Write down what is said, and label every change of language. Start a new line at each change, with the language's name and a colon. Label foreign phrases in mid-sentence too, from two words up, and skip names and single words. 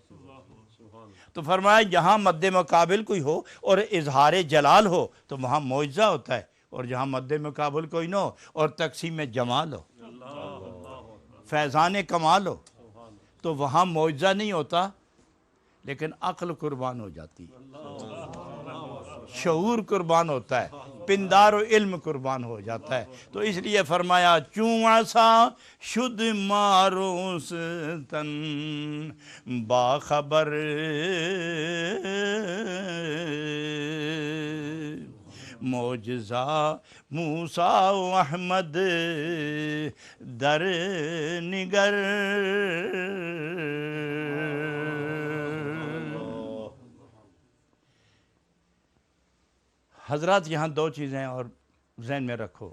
Urdu: تو فرمایا جہاں مد مقابل کوئی ہو اور اظہار جلال ہو تو وہاں معجزہ ہوتا ہے، اور جہاں مد مقابل کوئی نہ ہو اور تقسیم جمال ہو، فیضان کمال ہو، تو وہاں معجزہ نہیں ہوتا، لیکن عقل قربان ہو جاتی ہے، شعور قربان ہوتا ہے، پندار و علم قربان ہو جاتا ہے۔ تو اس لیے فرمایا
Persian: چوں عصا شد ماروس تن باخبر، معجزہ موسیٰ و احمد در نگر۔
Urdu: حضرات یہاں دو چیزیں اور ذہن میں رکھو۔